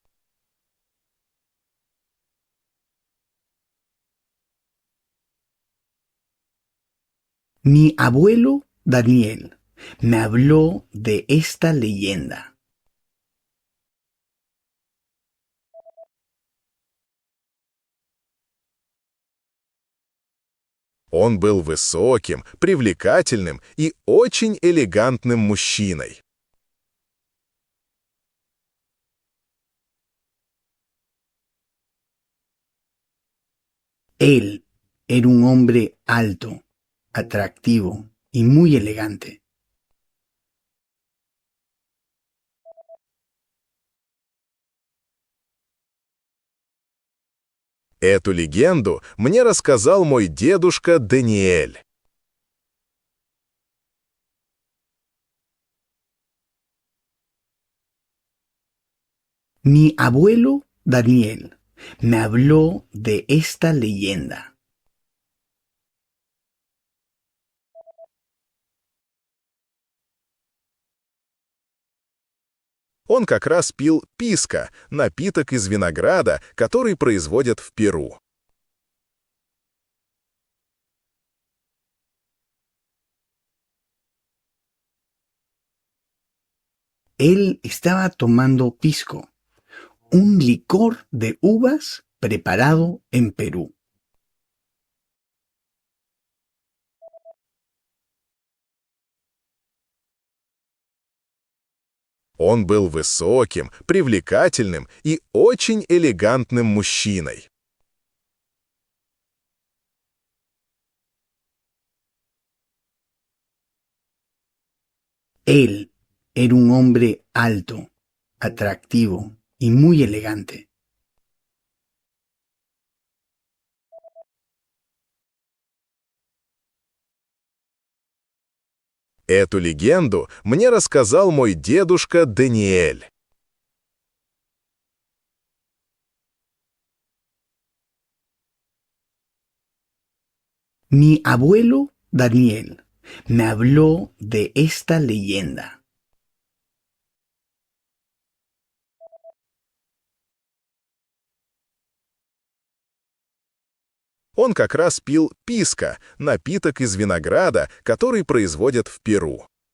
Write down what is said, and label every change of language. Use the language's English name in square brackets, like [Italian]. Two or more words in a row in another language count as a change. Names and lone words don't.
[Spanish] Mi abuelo Daniel me habló de esta leyenda. [Russian] Он был высоким, привлекательным и очень элегантным мужчиной. [Spanish] Él era un hombre alto, atractivo y muy elegante. [Russian] Эту легенду мне рассказал мой дедушка Даниэль. [Spanish] Mi abuelo Daniel me habló de esta leyenda. [Russian] Он как раз пил писка, напиток из винограда, который производят в Перу. [Spanish] Él estaba tomando pisco, un licor de uvas preparado en Perú. [Russian] Он был высоким, привлекательным и очень элегантным мужчиной. [Spanish] Él era un hombre alto, atractivo y muy elegante. [Russian] Эту легенду мне рассказал мой дедушка Даниэль. [Spanish] Mi abuelo Daniel me habló de esta leyenda. [Russian] Он как раз пил писка, напиток из винограда, который производят в Перу.